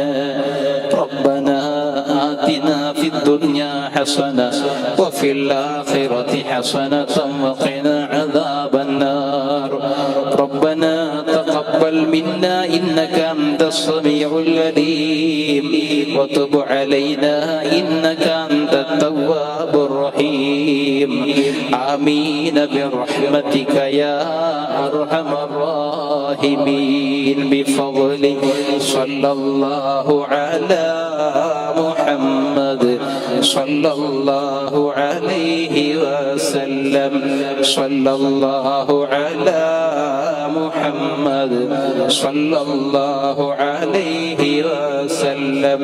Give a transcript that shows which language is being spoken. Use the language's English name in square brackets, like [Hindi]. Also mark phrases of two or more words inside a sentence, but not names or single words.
[Arabic] ربنا آتنا في الدنيا حسنة وفي الآخرة حسنة وقنا عذاب النار. ربنا تقبل منا إنك أنت السميع العليم وتب علينا إنك أنت التواب الرحيم. ആമീൻ برحمتك يا أرحم الراحمين. بفضل صلى الله على محمد صلى الله عليه وسلم. صلى الله على محمد صلى الله عليه وسلم.